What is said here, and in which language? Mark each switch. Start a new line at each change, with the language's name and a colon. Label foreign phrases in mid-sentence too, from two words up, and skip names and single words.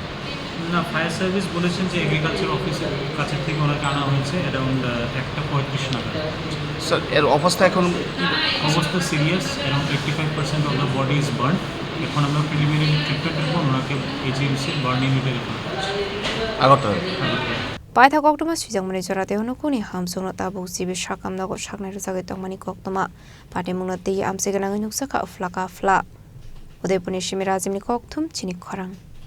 Bangla: না
English: fire service
Bangla: বলেছেন যে
English: agriculture office
Bangla: কাছে থেকে ওনাকে আনা হয়েছে অ্যারাউন্ড 1:35 নাগাদ স্যার এর অবস্থা এখন অবস্থা সিরিয়াস
English: around 85% of the body is burn
Bangla: এখন আমরা
English: preliminary treatment
Bangla: পর ওনাকে
English: AGMC burn unit
Bangla: রেফার করছি আগরতলা
Kok Borok: Paitha Koktuma Sujangmani Jorate Nukhungni Hamjwk no Tabuk Jibi Sakhamnago Saknai Rujagoi Tongmani Koktuma Patimung no Tei Amsiganang Nuksaka Flaka Fla Udaipurni Shimirazimni Kokthum Chini Khorang